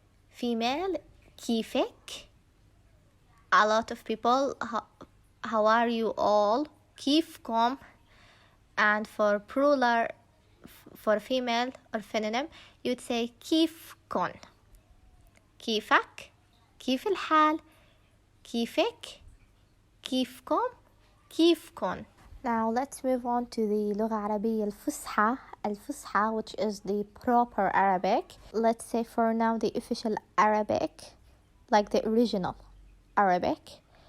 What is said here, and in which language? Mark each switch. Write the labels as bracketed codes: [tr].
[en] Female, كيفك. A lot of people, how are you all? [ar] كيفكم. [en] And for plural, for female or feminine, you would say كيفكن. [ar] كيفك, كيف الحال, كيفك, كيفكن. [en] Now let's move on to the [ar] لغة عربية الفصحى, [en] which is the proper Arabic. Let's say for now the official Arabic, like the original Arabic.